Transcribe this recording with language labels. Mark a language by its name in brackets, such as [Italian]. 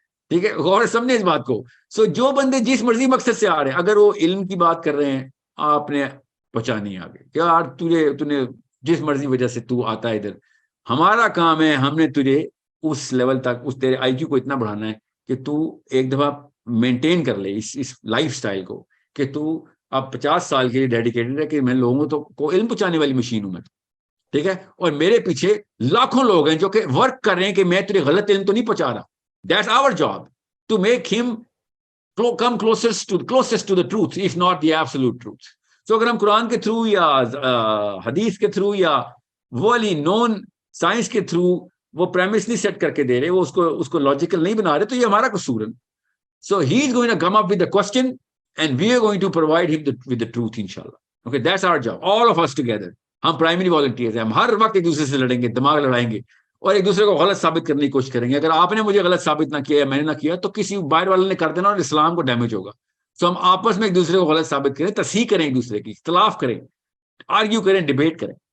[Urdu] ٹھیک ہے, غور سمجھے اس بات کو. جو بندے جس مرضی مقصد سے آ رہے ہیں, اگر وہ علم کی بات کر رہے ہیں, آپ نے پہنچا نہیں آگے کہ یار تجھے جس مرضی وجہ سے تو آتا ہے ادھر, ہمارا کام ہے ہم نے تجھے اس لیول تک, اس تیرے آئی کیو کو اتنا بڑھانا ہے کہ تو ایک دفعہ مینٹین کر لے اس لائف سٹائل کو, کہ تو اب 50 سال کے لیے ڈیڈیکیٹڈ ہے کہ میں لوگوں کو علم پہنچانے والی مشین ہوں میں, ٹھیک ہے, اور میرے پیچھے لاکھوں لوگ ہیں جو کہ ورک کر رہے ہیں کہ میں تجھے غلط علم تو نہیں پہنچا رہا. [English] That's our job to make him come closest to the truth, if not the absolute truth. [Urdu] So اگر ہم قرآن کے تھرو یا حدیث کے تھرو یا والی نون سائنس کے تھرو وہ پریمس نہیں سیٹ کر کے دے رہے, وہ اس کو لاجیکل نہیں بنا رہے, تو یہ ہمارا قصور ہے. [English] So he is going to come up with the question and we are going to provide him with the truth, inshallah. Okay, that's our job, all of us together. [Urdu] ہم پرائمری والنٹیئرز ہیں, ہم ہر وقت ایک دوسرے سے لڑیں گے, دماغ لڑائیں گے, اور ایک دوسرے کو غلط ثابت کرنے کی کوشش کریں گے. اگر آپ نے مجھے غلط ثابت نہ کیا یا میں نے نہ کیا, تو کسی باہر والے نے کر دینا اور اسلام کو ڈیمیج ہوگا. سو ہم آپس میں ایک دوسرے کو غلط ثابت کریں, تصحیح کریں, ایک دوسرے کی اختلاف کریں, آرگیو کریں, ڈیبیٹ کریں.